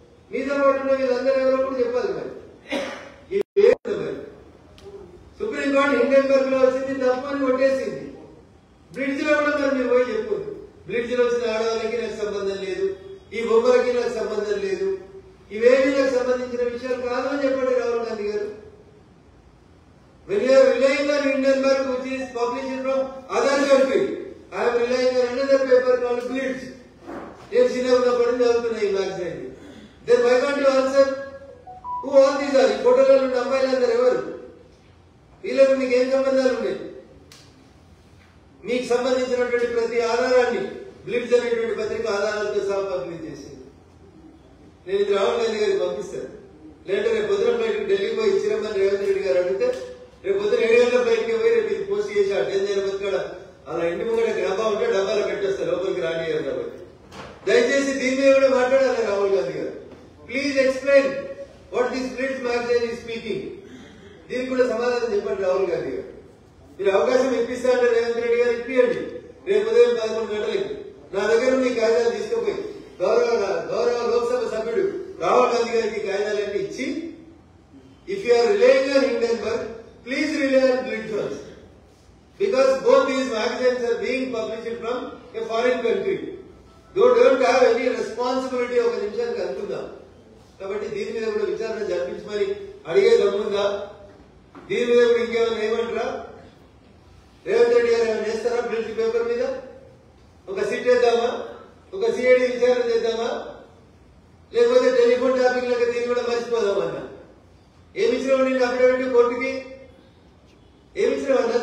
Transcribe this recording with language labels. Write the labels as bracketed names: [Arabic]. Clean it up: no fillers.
[Telugu] మీతో పాటు వీళ్ళందరూ ఎవరో కూడా చెప్పాలి. మరి మరి సుప్రీంకోర్టు హిండెన్బర్గ్ లో వచ్చింది తప్పు అని కొట్టేసింది. బ్రిడ్జ్ లో కూడా మరి మీరు పోయి చెప్పు, బ్రిడ్జ్ లో వచ్చిన ఆడవాళ్ళకి నాకు సంబంధం లేదు, ఈ బొమ్మలకి నాకు సంబంధం లేదు, ఇవేమీ నాకు సంబంధించిన విషయాలు కాదు అని చెప్పండి రాహుల్ గాంధీ గారు. [English] When you are relying on Hindenburg, which is published from other country, I am relying on another paper called Blitz. [Telugu] నేను చిన్నప్పుడు చదువుతున్నా ఈ magazine. [English] Then why can't you answer who all these are? [Telugu] ఈ ఫోటోలలో ఉన్న అమ్మాయిలందరూ ఎవరు? వీళ్ళకు మీకు ఏం సంబంధాలు ఉన్నాయి? మీకు సంబంధించినటువంటి ప్రతి ఆధారాన్ని బ్లిడ్జ్ అనేటువంటి పత్రిక ఆధారాలతో సహా పబ్లిష్ చేసింది. నేను ఇది రాహుల్ గాంధీ గారికి పంపిస్తాను. లేదంటే రేపు పొద్దున ఫ్లైట్ ఢిల్లీకి పోయి ఇచ్చిరమ్మని రేవంత్ రెడ్డి గారు అడిగితే రేపు పొద్దున 7 గంటల ఫ్లైట్కి పోయి రేపు ఇది పోస్ట్ చేసి అటెండ్ చేయబోతుక్కడ అలా ఇంటి ముంగట డబ్బా ఉంటే డబ్బాలో పెట్టేస్తారు, లోపలికి రానియారు. కాబట్టి దయచేసి దీని మీద కూడా మాట్లాడాలి రాహుల్ గాంధీ గారు. [English] Explain what this print magazine is speaking. [Telugu] దీనికి కూడా సమాధానం చెప్పండి రాహుల్ గాంధీ గారు. మీరు అవకాశం ఇప్పిస్తారంటే రేవంత్ రెడ్డి గారు ఇప్పియండి. రేపు ఉదయం 11 గంటలకి నా దగ్గర మీ కాగితాలు తీసుకుపోయి గౌరవ లోక్సభ సభ్యుడు రాహుల్ గాంధీ గారికి కాగితాలన్నీ ఇచ్చి, [English] If you are relying on Hindenburg, please rely on Blitz first, because both these magazines are being published from a foreign country. You don't have any responsibility. [Telugu] ఒక నిమిషానికి అనుకుందాం. కాబట్టి దీని మీద కూడా విచారణ జరిపించమని అడిగే దమ్ముందా? దీని మీద కూడా ఇంకేమైనా ఏమంటారా? రేవంత్ రెడ్డి గారు ఏమైనా చేస్తారా? బ్రిడ్జ్ పేపర్ మీద ఒక సిట్ వేద్దామా? ఒక సిఐడి విచారణ చేద్దామా? లేకపోతే టెలిఫోన్ టాపిక్ లాగా దీన్ని కూడా మర్చిపోదామన్నా? ఏమిచ్చినావు నేను అఫిడవిట్ కోర్టుకి? ఏమిచ్చినామన్నా?